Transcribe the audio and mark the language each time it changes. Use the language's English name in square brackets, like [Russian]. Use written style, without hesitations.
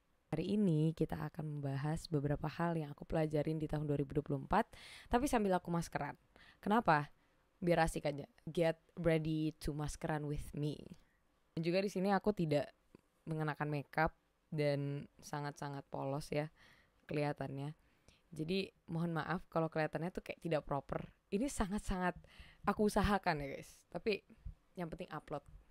[Indonesian] Hari ini kita akan membahas beberapa hal yang aku pelajarin di tahun 2024, tapi sambil aku maskeran. Kenapa? Biar asik aja. [English] Get ready to maskeran with me. [Indonesian] Dan juga di sini aku tidak mengenakan makeup dan sangat-sangat polos ya kelihatannya. Jadi mohon maaf kalau kelihatannya tuh kayak tidak proper. Ini sangat-sangat aku usahakan ya guys. Tapi yang penting upload.